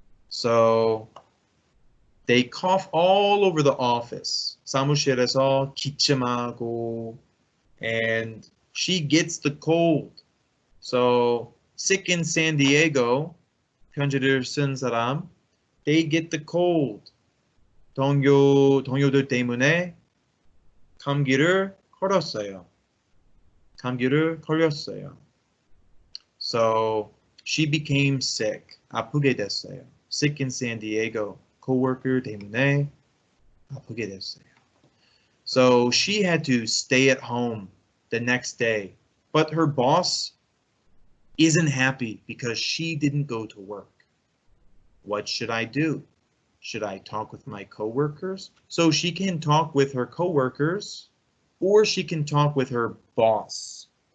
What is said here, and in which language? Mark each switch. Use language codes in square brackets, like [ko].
[en] So they cough all over the office. [ko] 사무실에서 기침하고, [en] and she gets the cold. So sick in San Diego, [ko] 편지를 쓴 사람, [en] they get the cold. [ko] 동료들 때문에 감기를 걸렸어요. 감기를 걸렸어요. [en] So she became sick. [ko] 아프게 됐어요. [en] Sick in San Diego. [ko] Coworker 때문에 아프게 됐어요. [en] So she had to stay at home the next day. But her boss isn't happy because she didn't go to work. What should I do? Should I talk with my coworkers? So she can talk with her coworkers, or she can talk with her boss.